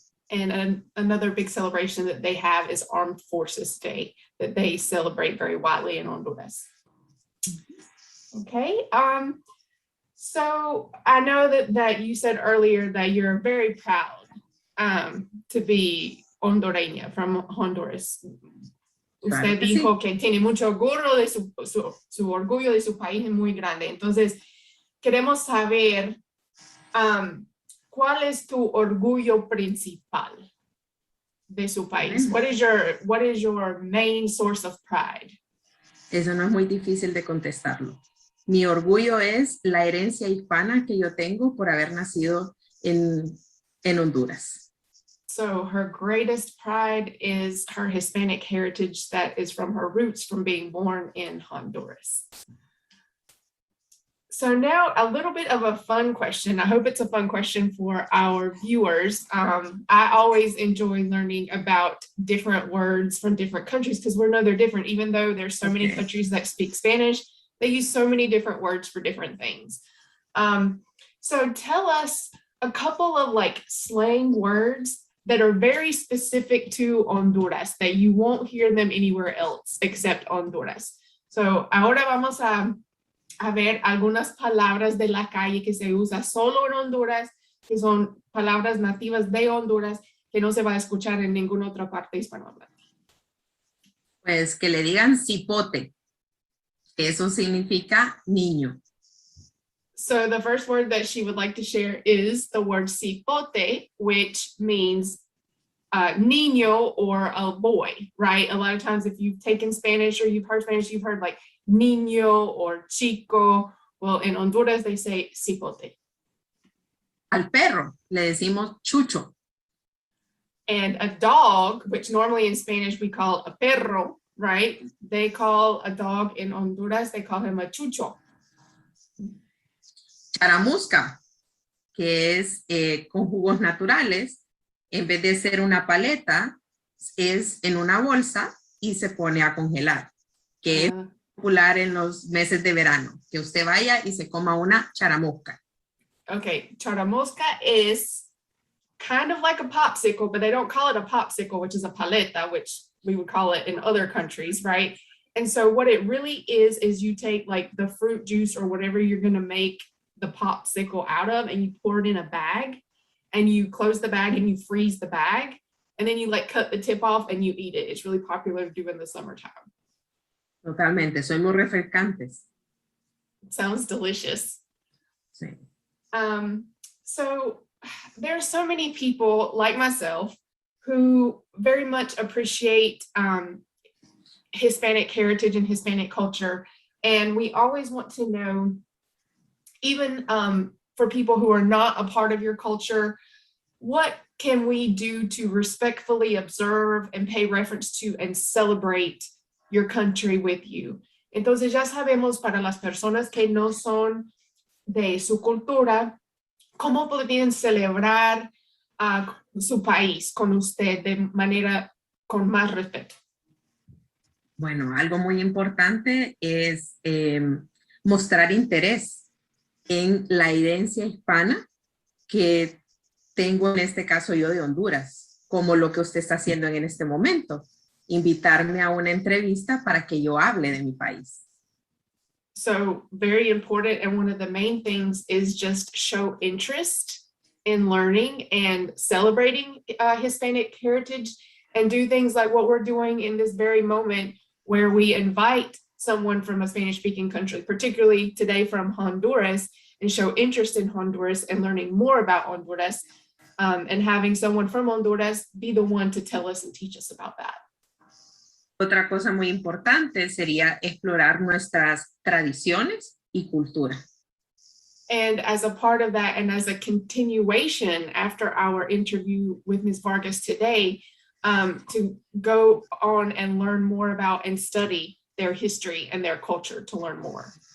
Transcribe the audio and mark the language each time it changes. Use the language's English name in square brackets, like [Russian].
[English] And another big celebration that they have is Armed Forces Day, that they celebrate very widely in Honduras. Okay, so I know that you said earlier that you're very proud to be hondureña from Honduras. [Spanish] Usted dijo que tiene mucho orgullo de su orgullo de su país es muy grande. Entonces, queremos saber ¿cuál es tu orgullo principal de su país? [English] What is your main source of pride? [Spanish] Eso no es muy difícil de contestarlo. Mi orgullo es la herencia hispana que yo tengo por haber nacido en Honduras. [English] So her greatest pride is her Hispanic heritage that is from her roots from being born in Honduras. So now a little bit of a fun question. I hope it's a fun question for our viewers. I always enjoy learning about different words from different countries because we know they're different. Even though there's so many countries that speak Spanish, they use so many different words for different things. So tell us a couple of like slang words that are very specific to Honduras that you won't hear them anywhere else except Honduras. So [Spanish] ahora vamos a a ver algunas palabras de la calle que se usa solo en Honduras, que son palabras nativas de Honduras, que no se va a escuchar en ninguna otra parte hispanohablante. Pues que le digan cipote. Eso significa niño. [English] So the first word that she would like to share is the word cipote, which means niño or a boy, right? A lot of times if you've taken Spanish or you've heard Spanish, you've heard like niño or chico. Well, in Honduras, they say cipote. [Spanish] Al perro le decimos chucho. [English] And a dog, which normally in Spanish we call a perro, right? They call a dog in Honduras, they call him a chucho. [Spanish] Charamusca, que es con jugos naturales, en vez de ser una paleta, es en una bolsa y se pone a congelar, que es popular en los meses de verano, que usted vaya y se coma una charamusca. [English] Okay, charamusca is kind of like a popsicle, but they don't call it a popsicle, which is a paleta, which we would call it in other countries, right? And so what it really is you take like the fruit juice or whatever you're gonna make the popsicle out of, and you pour it in a bag, and you close the bag and you freeze the bag, and then you like cut the tip off and you eat it. It's really popular to do in the summertime. [Spanish] Totalmente, son muy refrescantes. [English] It sounds delicious. [Spanish] Sí. [English] So there's so many people like myself who very much appreciate Hispanic heritage and Hispanic culture. And we always want to know, even for people who are not a part of your culture, what can we do to respectfully observe and pay reference to and celebrate your country with you? [Spanish] Entonces ya sabemos, para las personas que no son de su cultura, cómo podrían celebrar su país con usted de manera con más respeto. Bueno, algo muy importante es mostrar interés en la herencia hispana que tengo en este caso yo de Honduras, como lo que usted está haciendo en este momento, invitarme a una entrevista para que yo hable de mi país. [English] So very important, and one of the main things is just show interest in learning and celebrating Hispanic heritage, and do things like what we're doing in this very moment, where we invite someone from a Spanish-speaking country, particularly today from Honduras, and show interest in Honduras and learning more about Honduras, and having someone from Honduras be the one to tell us and teach us about that. [Spanish] Otra cosa muy importante sería explorar nuestras tradiciones y cultura. [English] And as a part of that, and as a continuation after our interview with Ms. Vargas today, to go on and learn more about and study their history and their culture to learn more.